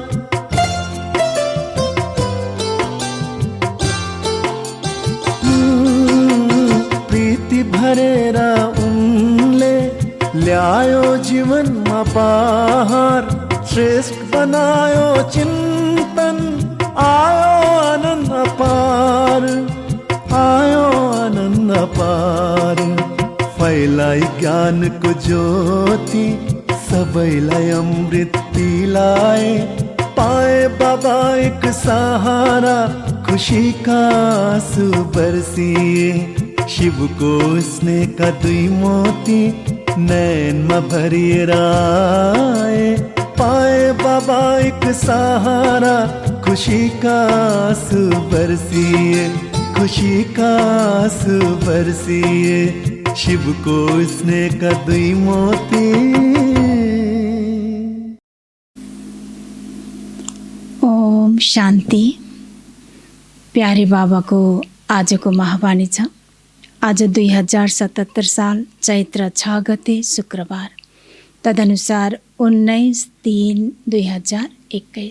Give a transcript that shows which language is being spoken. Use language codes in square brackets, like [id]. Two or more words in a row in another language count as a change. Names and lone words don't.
[ne] प्रीति भरेर उनले ल्यायो जीवनमा बाहर, श्रेष्ठ बनायो चिन्तन, आयो आनन्द अपार, आयो आनन्द अपार। फैलाई ज्ञानको ज्योति, सबैलाई अमृत पिलाए, [hi] पाए बाबा एक सहारा, खुशी का आंसू बरसिए। [ne] शिवको स्नेहका दुई मोती नैनमा भरिएर आए, [hi] पाए बाबा एक सहारा, खुशी का आंसू बरसिए, खुशी का आंसू बरसिए। [ne] शिवको स्नेहका दुई मोती। ओम शान्ति। प्यारे बाबाको आजको महावाणी छ। आज 2077 साल चैत्र 6 गते शुक्रबार, तदनुसार 19/3/2021।